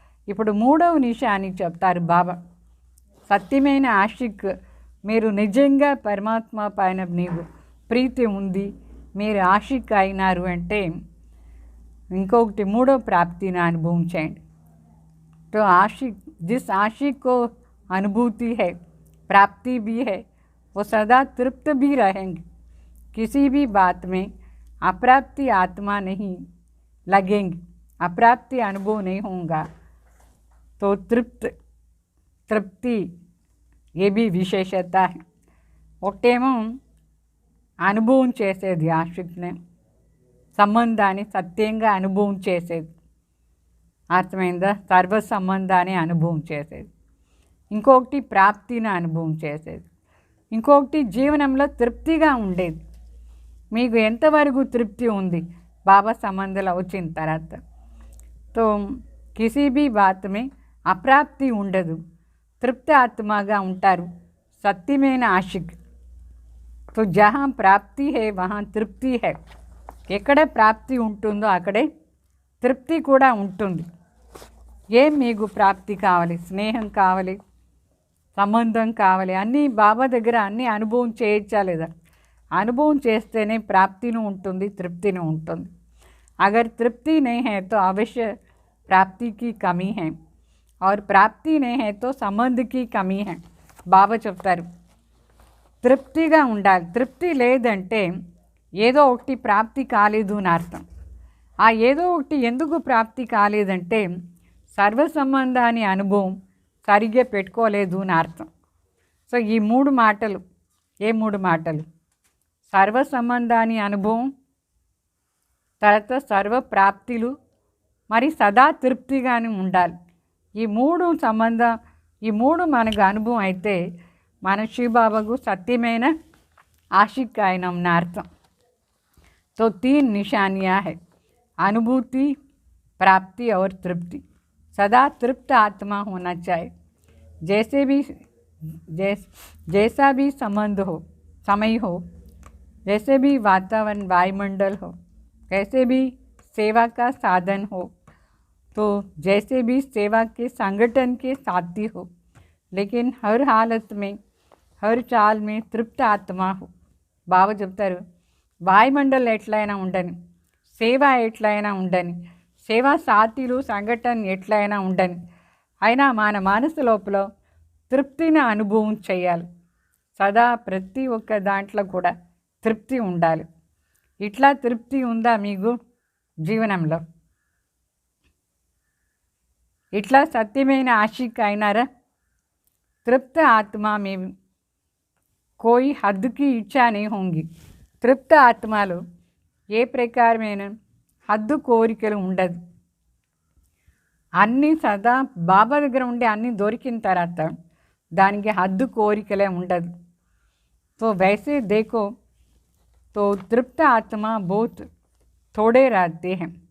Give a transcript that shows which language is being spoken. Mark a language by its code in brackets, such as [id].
[te] ఇప్పుడు మూడవ నిషాని చెప్తారు బాబా. సత్యమైన ఆషిక్ మీరు నిజంగా పరమాత్మ పైన నీకు ప్రీతి ఉంది, మీరు ఆషిక్ అయినారు అంటే ఇంకొకటి మూడో ప్రాప్తిని అనుభవం చేయండి. [hi] तो आशिक जिस आशिक को अनुभूति है, प्राप्ति भी है, वो सदा तृप्त भी रहेंगे. किसी भी बात में अप्राप्ति आत्मा नहीं लगेंगे, अप्राप्ति अनुभव नहीं होगा. तो तृप्ति ये भी विशेषता है. [te] ఒకటేమో అనుభవం చేసేది ఆశిక్ని, సంబంధాన్ని సత్యంగా అనుభవం చేసేది, అర్థమైందా, సర్వ సంబంధాన్ని అనుభవం చేసేది. ఇంకొకటి ప్రాప్తిని అనుభవం చేసేది. ఇంకొకటి జీవనంలో తృప్తిగా ఉండేది. మీకు ఎంతవరకు తృప్తి ఉంది బాబా సంబంధాలు వచ్చిన తర్వాత? [hi] తో కిసీ భీ బాత్ మే [te] అప్రాప్తి ఉండదు, తృప్తి ఆత్మగా ఉంటారు, సత్యమైన ఆశిక్. [hi] తో జహా ప్రాప్తి హే వహా తృప్తి హే. [te] ఎక్కడ ప్రాప్తి ఉంటుందో అక్కడే తృప్తి కూడా ఉంటుంది. ఏం మీకు ప్రాప్తి కావాలి? స్నేహం కావాలి, సంబంధం కావాలి, అన్నీ బాబా దగ్గర అన్నీ అనుభవం చేయొచ్చా లేదా? అనుభవం చేస్తేనే ప్రాప్తిని ఉంటుంది, తృప్తిని ఉంటుంది. [hi] అగర్ తృప్తి नहीं है तो अवश्य प्राप्ति की कमी है, और प्राप्ति नहीं है तो संबंध की कमी है. [te] బాబా చెప్తారు తృప్తిగా ఉండాలి. తృప్తి లేదంటే ఏదో ఒకటి ప్రాప్తి కాలేదు అని అర్థం. ఆ ఏదో ఒకటి ఎందుకు ప్రాప్తి కాలేదంటే సర్వ సంబంధాన్ని అనుభవం సరిగ్గా పెట్టుకోలేదు అని అర్థం. సో ఈ మూడు మాటలు, ఏ మూడు మాటలు? సర్వ సంబంధాన్ని అనుభవం, తర్వాత సర్వ ప్రాప్తిలు, మరి సదా తృప్తిగానే ఉండాలి. ఈ మూడు సంబంధం, ఈ మూడు మనకు అనుభవం అయితే మన శివబాబాకు సత్యమైన ఆశిక్ అయినాం అని అర్థం. [hi] तो 3 निशानियाँ है, अनुभूति, प्राप्ति और तृप्ति. सदा तृप्त आत्मा होना चाहिए. जैसा भी संबंध हो, समय हो, जैसे भी वातावरण वायुमंडल हो, कैसे भी सेवा का साधन हो, तो जैसे भी सेवा के संगठन के साथी हो, लेकिन हर हालत में, हर चाल में तृप्त आत्मा हो. [te] బాబా చెప్తారు వాయుమండలం ఎట్లయినా ఉండని, సేవ ఎట్లయినా ఉండని, సేవా సాథీలు సంఘటన ఎట్లయినా ఉండని, అయినా మన మనసు లోపల తృప్తిని అనుభవం చేయాలి. సదా ప్రతి ఒక్క దాంట్లో కూడా తృప్తి ఉండాలి. ఇట్లా తృప్తి ఉందా మీకు జీవనంలో? ఇట్లా సత్యమైన ఆశిక్ అయినారా? [hi] तृप्त आत्मा में कोई हद की इच्छा नहीं होंगी. [te] తృప్త ఆత్మలో ఏ ప్రకారమైన హద్దు కోరికలు ఉండదు. అన్నీ సదా బాబా దగ్గర ఉండి అన్నీ దొరికిన తర్వాత దానికి హద్దు కోరికలే ఉండదు. [hi] तो वैसे देखो तो तृप्त आत्मा बहुत थोड़े रहते हैं.